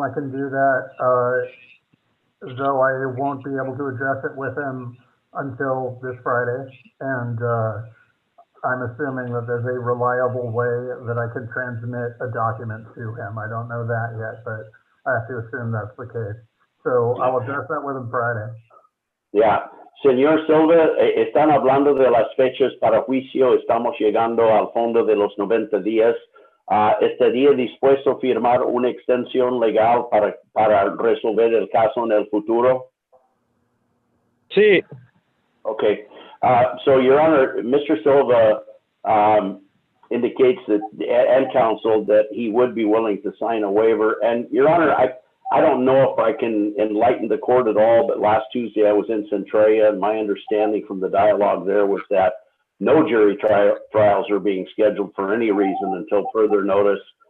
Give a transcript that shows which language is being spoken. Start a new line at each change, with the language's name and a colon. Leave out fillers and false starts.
English: I can do that, though I won't be able to address it with him until this Friday. And I'm assuming that there's a reliable way that I could transmit a document to him. I don't know that yet, but I have to assume that's the case. So I'll address that with him Friday. Yeah.
Spanish: Señor Silva, están hablando de las fechas para juicio. Estamos llegando al fondo de los 90 días. ¿Estaría dispuesto a firmar una extensión legal para resolver el caso en el futuro? Sí.
English: Okay. So, Your Honor, Mr. Silva indicates that, and counsel, that he would be willing to sign a waiver. And, Your Honor, I don't know if I can enlighten the court at all, but last Tuesday I was in Centralia, and my understanding from the dialogue there was that no jury trials are being scheduled for any reason until further notice.